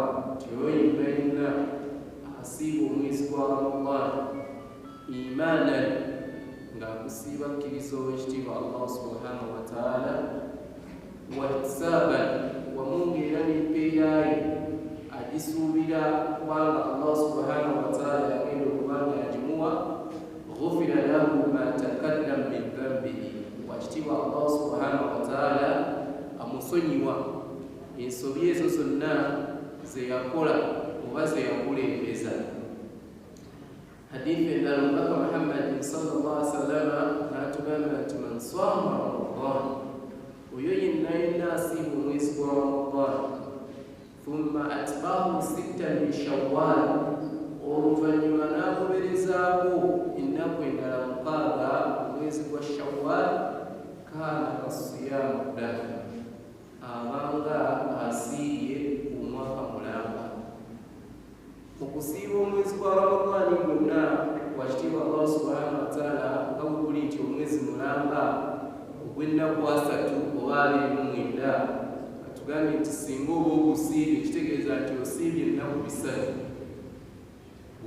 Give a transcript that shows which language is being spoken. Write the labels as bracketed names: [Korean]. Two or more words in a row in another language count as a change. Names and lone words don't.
[Ganda] nti oyo yenna asiiba omwezi gwa Ramadan imanan ng'akusiiba kkiriza ow'ekitiibwa Allah [Arabic] سبحانه وتعالى واحتسابًا [Ganda] wamu ng'era n'empeeraye agisuubira kubanga [Arabic] الله سبحانه وتعالى [Ganda] yagenda okuba nga yagimuwa [Arabic] غفر له ما تقدم من ذنبه [Ganda] wa ekitiibwa [Arabic] الله سبحانه وتعالى [Ganda] amusonyiwa ensobi ezo zonna ze yakola oba ze yakulembeza. Hadithi endala omubaka Muhammadin [Arabic] صلى الله عليه وسلم [Ganda] n'atugamba nti [Arabic] من صام رمضان, [Ganda] oyo yenna asiiba omwezi gwa Ramadan [Arabic] ثم أتبعه 6 من شوال, [Ganda] oluvannyuma n'agoberezaako ennaku endala 6 omwezi gwa Shawwal, [Arabic] كان كصيام الدهر, [Ganda] abanga asiibye omwaka mulamba. Okusiiba omwezi gwa Ramadan gwonna wakitiibwa [Arabic] الله سبحانه وتعالى [Ganda] nga bwe guli nti omwezi mulamba ogw'ennaku 3 oba 29, katugambye nti singa oba ogusiibye kitegeeza nti osiibye ennaku 3.